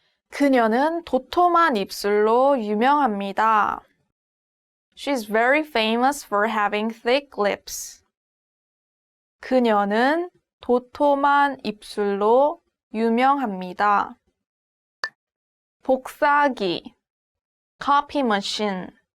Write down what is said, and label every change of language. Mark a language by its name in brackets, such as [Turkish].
[Korean] 그녀는 도톰한 입술로 유명합니다. [English] She's very famous for having thick lips. [Korean] 그녀는 도톰한 입술로 유명합니다. 복사기, [English] copy machine.